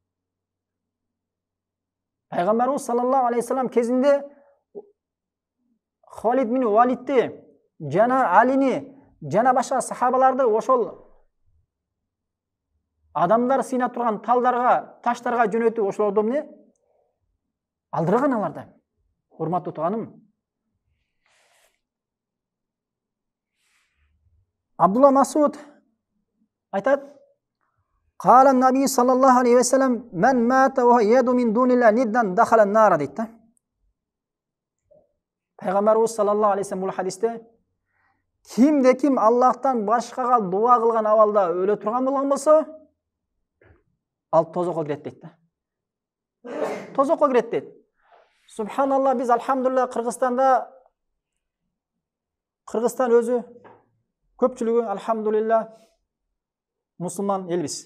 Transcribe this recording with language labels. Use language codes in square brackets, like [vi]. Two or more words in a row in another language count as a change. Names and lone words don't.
[ky] Пайгамбарыбыз [ar] صلى الله عليه وسلم [ky] кезинде Халид бин Валидти жана Алини жана башка сахабаларды ошол адамдар сыйнап турган талдарга, таштарга жөнөтүп ошолорду эмне алдырган аларды. Урматтуу тууганым, Абдулла Масуд айтат: [ar] "قال النبي صلى الله عليه وسلم من مات وهو يدعو من دون الله ندا دخل النار" [ky] дейт. Пайгамбарыбыз [ar] صلى الله عليه وسلم [ky] бул хадисте кимде ким Аллахтан башкага дуа кылган абалда өлө турган болгон болсо, ал тозокко кирет дейт. Тозокко кирет дейт. Субханалла, биз алхамдулилла Кыргызстан өзү көпчүлүгү алхамдулилла мусулман элбиз.